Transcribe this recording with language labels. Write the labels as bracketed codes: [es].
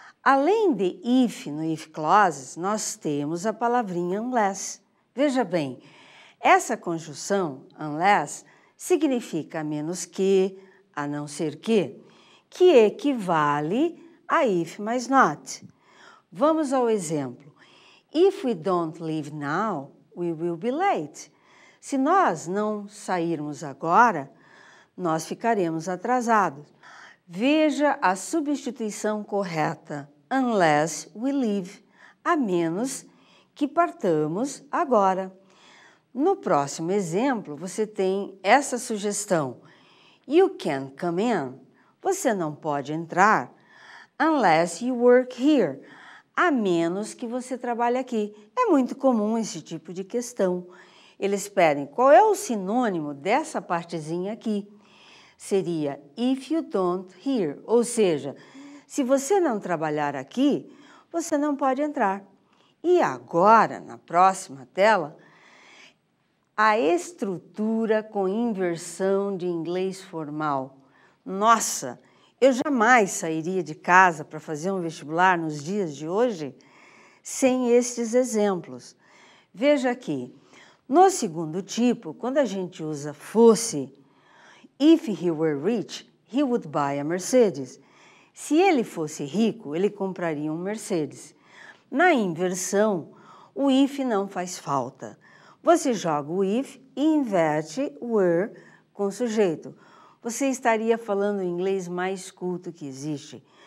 [pt] Além de if no if clauses, nós temos a palavrinha unless. Veja bem, essa conjunção unless significa a menos que, a não ser que equivale a if mais not. Vamos ao exemplo. [en] If we don't leave now, we will be late. [pt] Se nós não sairmos agora, nós ficaremos atrasados. Veja a substituição correta. [en] Unless we leave, [pt] a menos que partamos agora. No próximo exemplo, você tem essa sugestão. [en] You can't come in. [pt] Você não pode entrar [en] unless you work here, [pt] a menos que você trabalhe aqui. É muito comum esse tipo de questão. Eles pedem qual é o sinônimo dessa partezinha aqui. Seria [en] if you don't here, [pt] ou seja, se você não trabalhar aqui, você não pode entrar. E agora, na próxima tela, a estrutura com inversão de inglês formal. Nossa, eu jamais sairia de casa para fazer um vestibular nos dias de hoje sem estes exemplos. Veja aqui, no segundo tipo, quando a gente usa fosse, [en] if he were rich, he would buy a Mercedes. [pt] Se ele fosse rico, ele compraria um Mercedes. Na inversão, o if não faz falta. Você joga o if e inverte o were com o sujeito. Você estaria falando o inglês mais culto que existe.